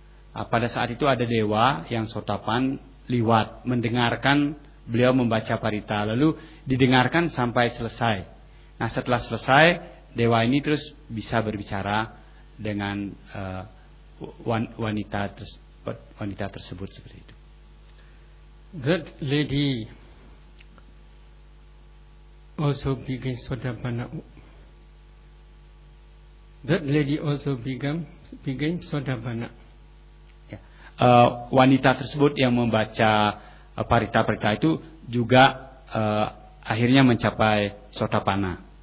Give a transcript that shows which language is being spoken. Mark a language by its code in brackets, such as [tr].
[id] Pada saat itu ada dewa yang sotapan liwat mendengarkan beliau membaca parita, lalu didengarkan sampai selesai. Nah, setelah selesai, dewa ini terus bisa berbicara dengan wanita tersebut seperti itu. [en] That lady also became sotapanna. That lady also became sotapanna. [id] Wanita tersebut yang membaca parita-parita itu juga akhirnya mencapai sotapanna.